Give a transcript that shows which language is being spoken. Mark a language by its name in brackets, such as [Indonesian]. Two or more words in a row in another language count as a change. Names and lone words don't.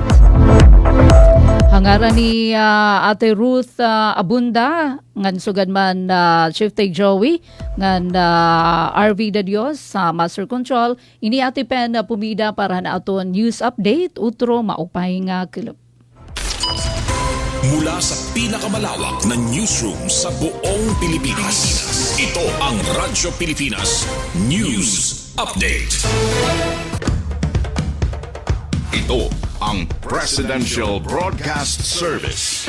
[Waray] Hangaran ni Ate Ruth Abunda ngan sugad man Chief Tay Joey ngan RV de Dios sa Master Control ini Ate Pen pumida para hanaton news update utro maupay nga kilop. [Filipino] Mula sa pinakamalawak na newsroom sa buong Pilipinas, ito ang Radyo Pilipinas News Update. Ito ang Presidential Broadcast Service.